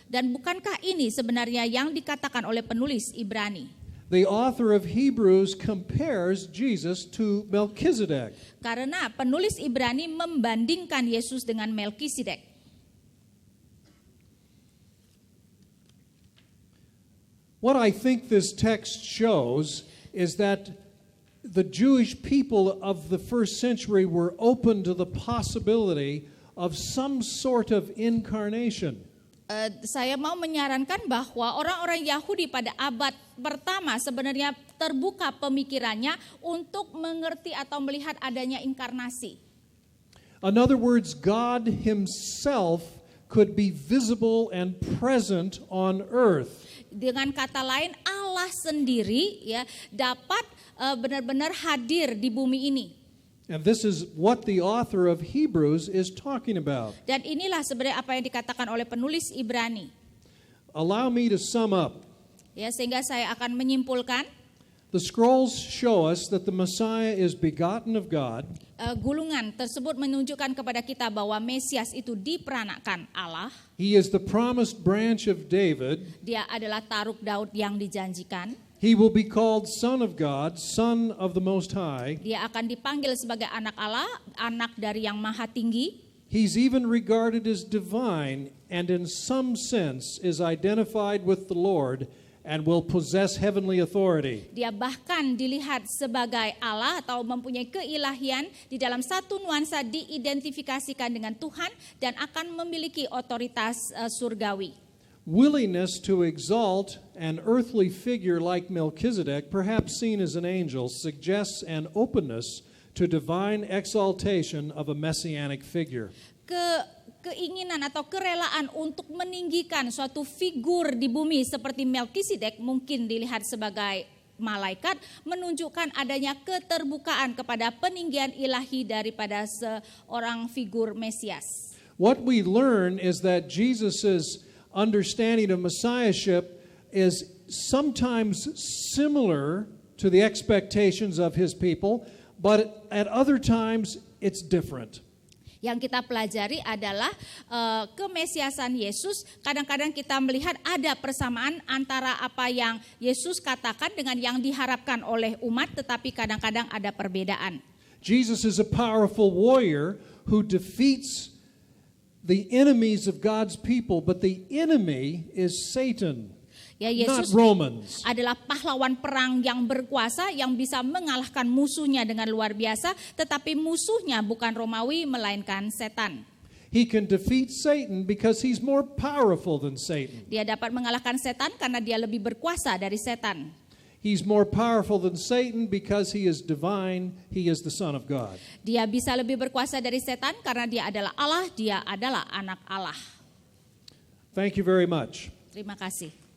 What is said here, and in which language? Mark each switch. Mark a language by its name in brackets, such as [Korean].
[Indonesian] Dan bukankah ini sebenarnya yang dikatakan oleh penulis Ibrani? [English] The author of Hebrews compares Jesus to Melchizedek. [Indonesian] Karena penulis Ibrani membandingkan Yesus dengan Melkisedek. [English] What I think this text shows is that the Jewish people of the first century were open to the possibility of some sort of incarnation. [Indonesian] Saya mau menyarankan bahwa orang-orang Yahudi pada abad pertama sebenarnya terbuka pemikirannya untuk mengerti atau melihat adanya inkarnasi. [English] In other words, God himself could be visible and present on earth. [Indonesian] Dengan kata lain, Allah sendiri ya dapat benar-benar hadir di bumi ini. [English] And this is what the author of Hebrews is talking about. [Indonesian] Dan inilah sebenarnya apa yang dikatakan oleh penulis Ibrani. [English] Allow me to sum up. [Indonesian] Ya, sehingga saya akan menyimpulkan. [English] The scrolls show us that the Messiah is begotten of God. [Indonesian] Gulungan tersebut menunjukkan kepada kita bahwa Mesias itu diperanakkan Allah. [English] He is the promised branch of David. [Indonesian] Dia adalah taruk Daud yang dijanjikan. [English] He will be called Son of God, Son of the Most High. [Indonesian] Dia akan dipanggil sebagai anak Allah, anak dari yang maha tinggi. [English] He's even regarded as divine and in some sense is identified with the Lord and will possess heavenly authority. [Indonesian] Dia bahkan dilihat sebagai Allah atau mempunyai keilahian, di dalam satu nuansa diidentifikasikan dengan Tuhan dan akan memiliki otoritas surgawi. [English] Willingness to exalt an earthly figure like Melchizedek, perhaps seen as an angel, suggests an openness to divine exaltation of a messianic figure. [Indonesian] Keinginan atau kerelaan untuk meninggikan suatu figur di bumi seperti Melkisedek mungkin dilihat sebagai malaikat, menunjukkan adanya keterbukaan kepada peninggian ilahi daripada seorang figur Mesias. [English] What we learn is that Jesus's understanding of messiahship is sometimes similar to the expectations of his people, but at other times it's different. [Indonesian] Yang kita pelajari adalah kemesiasan Yesus. Kadang-kadang kita melihat ada persamaan antara apa yang Yesus katakan dengan yang diharapkan oleh umat, tetapi kadang-kadang ada perbedaan. [English] Jesus is a powerful warrior who defeats the enemies of God's people, but the enemy is Satan. [Indonesian] Ya, [English] not [Indonesian] Yesus [English] Romans. [Indonesian] adalah pahlawan perang yang berkuasa yang bisa mengalahkan musuhnya dengan luar biasa, tetapi musuhnya bukan Romawi melainkan setan. [English] He can defeat Satan because he's more powerful than Satan. [Indonesian] Dia dapat mengalahkan setan karena dia lebih berkuasa dari setan. [English] He's more powerful than Satan because he is divine, he is the Son of God. [Indonesian] Dia bisa lebih berkuasa dari setan karena dia adalah Allah, dia adalah anak Allah. [English] Thank you very much. [Indonesian] Terima kasih.